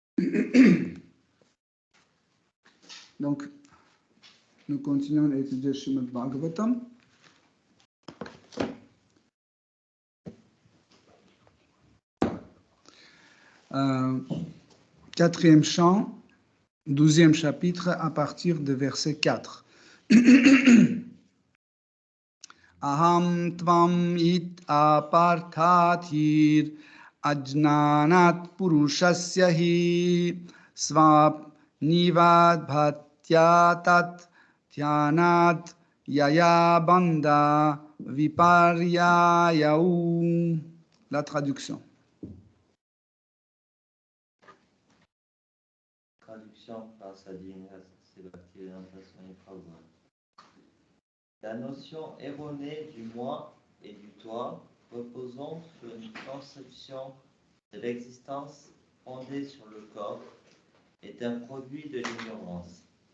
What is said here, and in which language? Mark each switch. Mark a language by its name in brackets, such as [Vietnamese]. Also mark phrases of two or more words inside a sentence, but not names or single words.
[French] Donc, nous continuons à étudier Srimad Bhagavatam. Quatrième chant, 12e chapitre, à partir de verset 4. [Sanskrit] अहं त्वम् इत् अपार्थधीर् अज्ञानात् पुरुषस्य हि स्वाप् निवद् भात्यतत् ध्यानात् यया बन्ध विपर्ययौ. [French] La traduction. Traduction par Sadhguru Bhaktivedanta Swami Prabhupada. La notion erronée du moi et du toi reposant sur une conception de l'existence fondée sur le corps est un produit de l'ignorance.